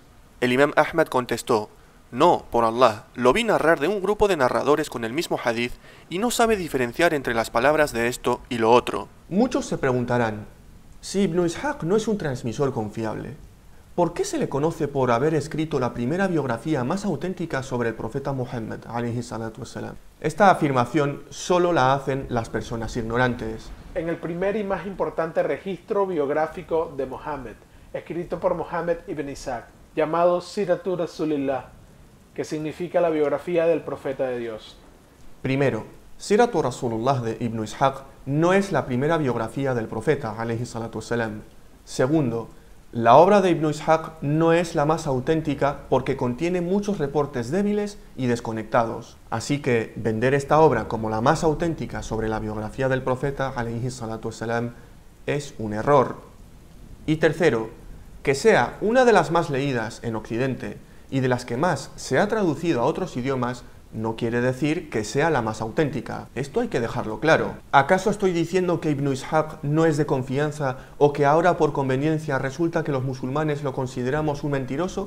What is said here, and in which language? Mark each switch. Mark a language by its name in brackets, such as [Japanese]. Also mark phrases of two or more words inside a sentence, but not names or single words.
[Spanish] El imam Ahmad contestó: no, por Allah, lo vi narrar de un grupo de narradores con el mismo hadith y no sabe diferenciar entre las palabras de esto y lo otro. Muchos se preguntarán, si Ibn Ishaq no es un transmisor confiable, ¿por qué se le conoce por haber escrito la primera biografía más auténtica sobre el profeta Muhammad, [Arabic] عليه الصلاة والسلام? [Spanish] Esta afirmación solo la hacen las personas ignorantes. En el primer y más importante registro biográfico de Muhammad, escrito por Muhammad ibn Ishaq, llamado Siratu Rasulillah, que significa la biografía del profeta de Dios. Primero, Siratu Rasulullah de Ibn Ishaq no es la primera biografía del profeta, [Arabic] عليه الصلاة والسلام. [Spanish] Segundo, la obra de Ibn Ishaq no es la más auténtica porque contiene muchos reportes débiles y desconectados. Así que vender esta obra como la más auténtica sobre la biografía del profeta, [Arabic] عليه الصلاة والسلام, [Spanish] es un error. Y tercero, que sea una de las más leídas en Occidente y de las que más se ha traducido a otros idiomas, no quiere decir que sea la más auténtica. Esto hay que dejarlo claro. ¿Acaso estoy diciendo que Ibn Ishaq no es de confianza o que ahora por conveniencia resulta que los musulmanes lo consideramos un mentiroso?